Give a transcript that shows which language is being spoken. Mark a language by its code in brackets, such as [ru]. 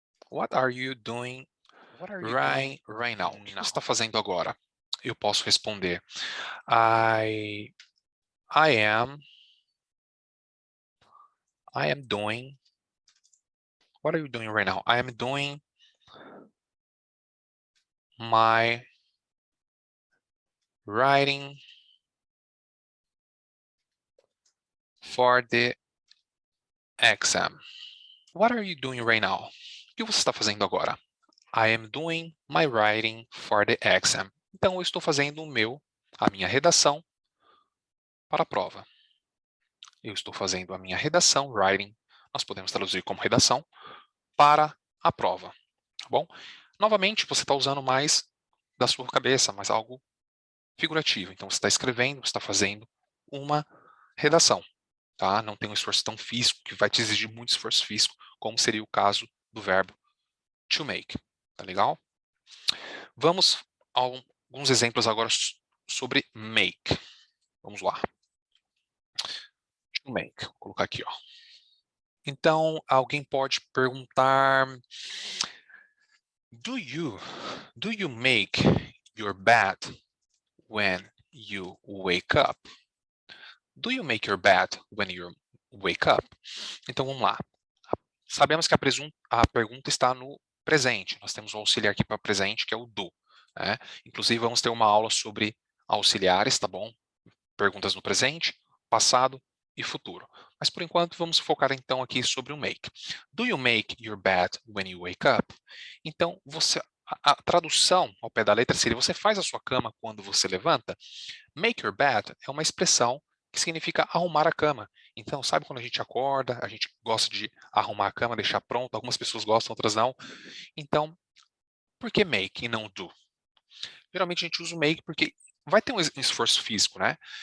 [en] What are you doing right now? [pt] O que você está fazendo agora? Eu posso responder, [en] I am doing. What are you doing right now? I am doing my writing for the exam. What are you doing right now? [pt] O que você está fazendo agora? [en] I am doing my writing for the exam. [pt] Então, eu estou fazendo a minha redação para a prova. Eu estou fazendo a minha redação, writing, nós podemos traduzir como redação, para a prova, tá bom? Novamente, você está usando mais da sua cabeça, mas algo figurativo. Então, você está escrevendo, você está fazendo uma redação, tá? Não tem um esforço tão físico, que vai te exigir muito esforço físico, como seria o caso do verbo to make, tá legal? Vamos a alguns exemplos agora sobre make. Vamos lá. To make, vou colocar aqui, ó. Então, alguém pode perguntar, [en] do you make your bed when you wake up? Do you make your bed when you wake up? [pt] Então, vamos lá. Sabemos que a pergunta está no presente. Nós temos o auxiliar aqui para presente, que é o do. Né? Inclusive, vamos ter uma aula sobre auxiliares, tá bom? Perguntas no presente, passado e futuro. Mas, por enquanto, vamos focar então aqui sobre o make. [en] Do you make your bed when you wake up? [pt] Então, a tradução ao pé da letra seria: você faz a sua cama quando você levanta? Make your bed é uma expressão que significa arrumar a cama. Então, sabe quando a gente acorda, a gente gosta de arrumar a cama, deixar pronta, algumas pessoas gostam, outras não. Então, por que make e não do? Geralmente a gente usa o make porque vai ter um esforço físico, né?